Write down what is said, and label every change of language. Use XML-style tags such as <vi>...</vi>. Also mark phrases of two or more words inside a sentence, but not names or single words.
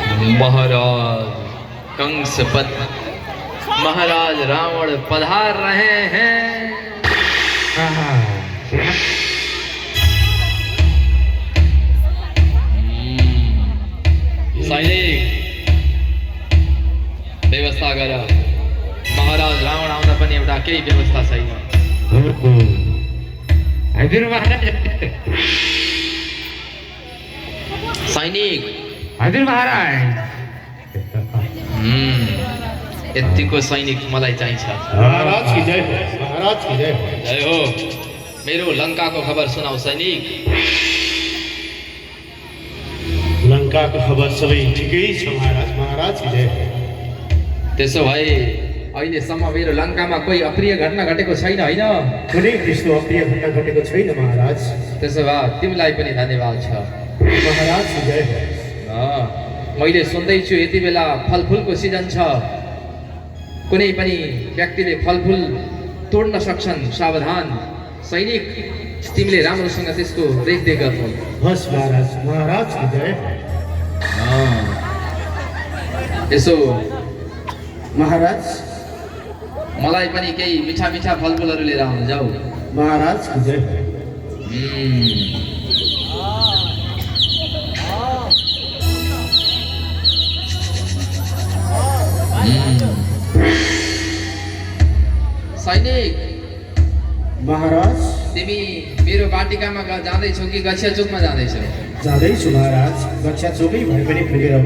<hi>महाराज कंसपत महाराज रावण पधार रहे हैं।</hi> <ne>सैनिक व्यवस्था गर। महाराज रावण आउँदा पनि एउटा केही व्यवस्था छैन। हजुर महाराज। सैनिक हजुर महाराज। यतिको सैनिक मलाई चाहिन्छ।</ne> <hi>महाराज की जय हो, महाराज की जय हो। जय हो।</hi> <ne>मेरो लंकाको खबर सुनाऊ सैनिक। लंकाको खबर सबै ठिकै छ महाराज,</ne> <hi>महाराज की जय हो।</hi> <ne>त्यसो भए अहिलेसम्म मेरो लंकामा कोही अप्रिय घटना घटेको छैन हैन? कुनै त्यस्तो अप्रिय घटना घटेको छैन महाराज। त्यसो भए तिमीलाई पनि धन्यवाद छ।</ne> <hi>महाराज की जय हो।</hi> <ne>मैले सुन्दैछु यति बेला फलफुलको सिजन छ। कुनै पनि व्यक्तिले फलफुल तोड्न सक्छन्, सावधान। सैनिक तिमीले राम्रोसँग त्यसको रेखदेख गर्नु। हस् महाराज,</ne> <hi>महाराज की जय हो।</hi> <ne>यसो महाराज मलाई पनि केही मिठा मिठा फलफुलहरू लिएर आउनु जाऊ।</ne> <hi>महाराज की जय हो।</hi> <ne>सैनिक महाराज तिमी मेरो बाटिकामा जाँदैछौ कि गछिया चोकमा जाँदैछौ? जाँदैछु महाराज, गच्छा चोकै भए पनि पुगेर म।</ne>